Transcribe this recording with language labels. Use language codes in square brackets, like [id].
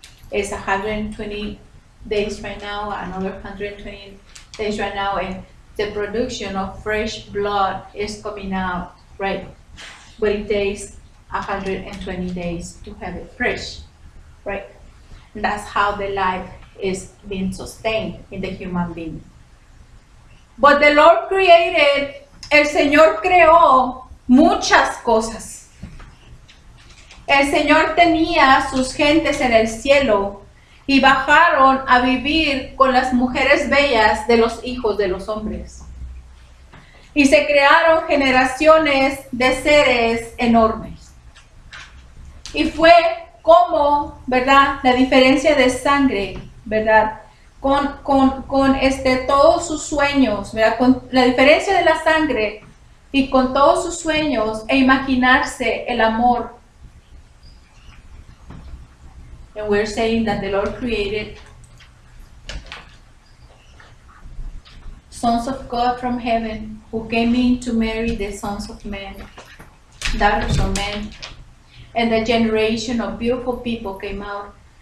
[en] It's 120 days right now, another 120 days right now, and the production of fresh blood is coming out, right? But it takes 120 days to have it fresh, right? And that's how the life is being sustained in the human being. But the Lord created, [es] el Señor creó muchas cosas. El Señor tenía sus gentes en el cielo y bajaron a vivir con las mujeres bellas de los hijos de los hombres. Y se crearon generaciones de seres enormes. Y fue como, ¿verdad?, la diferencia de sangre, ¿verdad?, con todos sus sueños, ¿verdad?, con la diferencia de la sangre y con todos sus sueños e imaginarse el amor. [en] And we're saying that the Lord created sons of God from heaven who came in to marry the sons of men, daughters of men. And the generation of beautiful people came out.